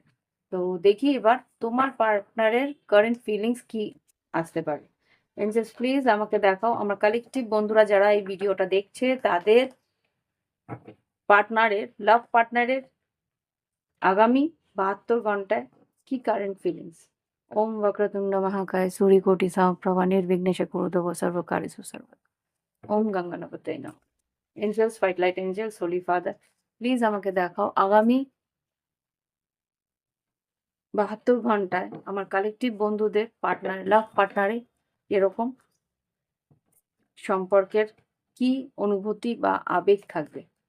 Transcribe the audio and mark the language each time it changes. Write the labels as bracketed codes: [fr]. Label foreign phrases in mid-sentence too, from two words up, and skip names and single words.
[bn] তো দেখি এবার তোমার পার্টনারের [en] current feelings [bn] কি আসতে পারে। [en] angels please [bn] আমাকে দেখাও। আমার কালেকটিভ বন্ধুরা যারা এই ভিডিওটা দেখছে তাদের [en] partner, love partner [bn] আগামী 72 ঘন্টায় কি [en] current feelings. [sa] ওম वक्रतुंड महाकाय सूर्यकोटि समप्रभा निर्विघ्नेश कुरुदेव सर्वकार्येषु सर्वदा। ওম গঙ্গানপতে নমঃ। [en] angels, white light angels, holy father, please [bn] আমাকে দেখাও আগামী 72 ঘন্টায় আমার কালেকটিভ বন্ধুদের [en] partner, love partner [bn] এরকম সম্পর্কের কি অনুভূতি বা আবেগ থাকবে।